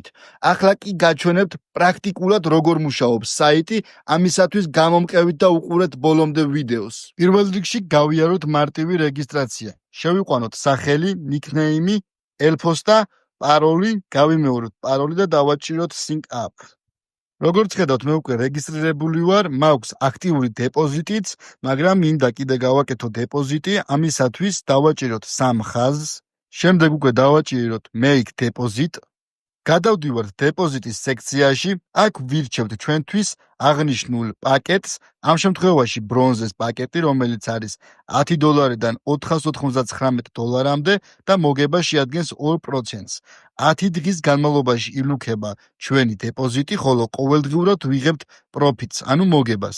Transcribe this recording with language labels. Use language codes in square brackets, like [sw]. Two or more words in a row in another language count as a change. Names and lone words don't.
[ka] ახლა კი გაჩვენებთ პრაქტიკულად როგორ მუშაობს საიტი, ამისათვის გამომყევით და უყურეთ ბოლომდე ვიდეოს. პირველ რიგში გავიაროთ მარტივი რეგისტრაცია. შევიყვანოთ სახელი, ნიკნეიმი, ელფოსტა, პაროლი, გავიმეოროთ პაროლი და დავაჭიროთ [en] sync up. [ka] როგორც ხედავთ, მე უკვე რეგისტრირებული ვარ, მაქვს აქტიური დეპოზიტიც, მაგრამ მინდა კიდე გავაკეთო დეპოზიტი, ამისათვის დავაჭიროთ 3 ხაზს, შემდეგ უკვე დავაჭიროთ [en] make deposit. [ka] გადავდივართ დეპოზიტის სექციაში, აქ ვირჩევთ ჩვენთვის აღნიშნულ პაკეტს, ამ შემთხვევაში ბრონზეს პაკეტი, რომელიც არის $10-დან $499-მდე და მოგება შეადგენს 2%-ს. 10 დღის განმავლობაში ილუქება ჩვენი დეპოზიტი, ხოლო ყოველდღიურად ვიღებთ პროფიტს, ანუ მოგებას.